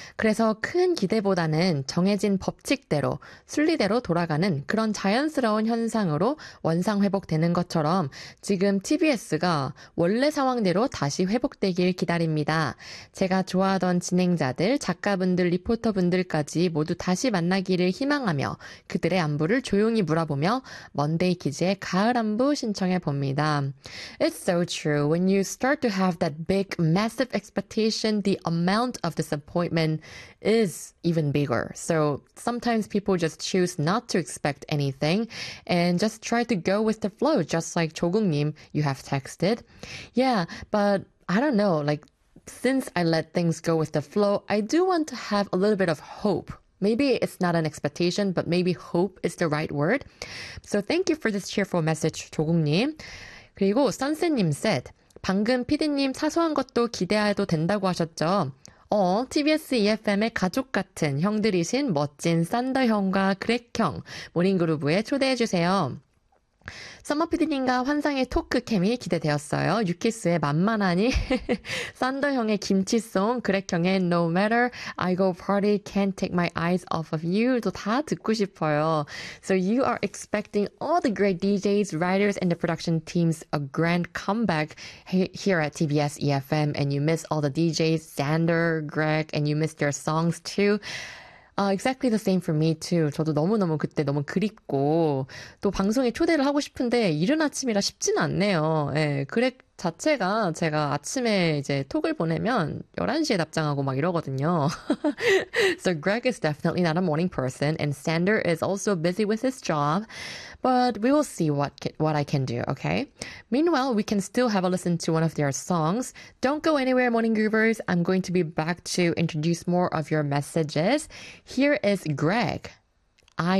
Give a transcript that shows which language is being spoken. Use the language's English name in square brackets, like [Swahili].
[Korean] 그래서 큰 기대보다는 정해진 법칙대로, 순리대로 돌아가는 그런 자연스러운 현상으로 원상회복되는 것처럼 지금 TBS가 원래 상황대로 다시 회복되길 기다립니다. 제가 좋아하던 진행자들, 작가분들, 리포터분들까지 모두 다시 만나기를 희망하며 그들의 안부를 조용히 물어보며 먼데이 키즈의 가을 안부 신청해 봅니다. [English] It's so true. When you start to have that big, massive expectation, the amount of disappointment is even bigger. So sometimes people just choose not to expect anything and just try to go with the flow, just like 조국님 you have texted. Yeah, but I don't know, like, since I let things go with the flow, I do want to have a little bit of hope. Maybe it's not an expectation, but maybe hope is the right word. So thank you for this cheerful message, 조국님. [Korean] 그리고 선생님 [English] said, [Korean] 방금 PD님 사소한 것도 기대해도 된다고 하셨죠? TBS EFM의 가족 같은 형들이신 멋진 산더 형과 그렉 형, 모닝그루브에 초대해 주세요. 썸머 PD님과 환상의 토크 케미 기대되었어요. 유키스의 만만하니, 산더 형의 김치송, 그렉 형의 No Matter, I Go Party, Can't Take My Eyes Off of You도 다 듣고 싶어요. [English] So you are expecting all the great DJs, writers, and the production teams a grand comeback here at TBS EFM, and you miss all the DJs, Xander, Greg, and you miss their songs too. Exactly the same for me too. [Korean] 저도 너무너무 그때 너무 그립고 또 방송에 초대를 하고 싶은데 이른 아침이라 쉽진 않네요. 예, 그렉 자체가 제가 아침에 이제 톡을 보내면 11시에 답장하고 막 이러거든요. [English] So Greg is definitely not a morning person and Sander is also busy with his job. But we will see what I can do, okay? Meanwhile, we can still have a listen to one of their songs. Don't go anywhere, morning groovers. I'm going to be back to introduce more of your messages. Here is Greg. I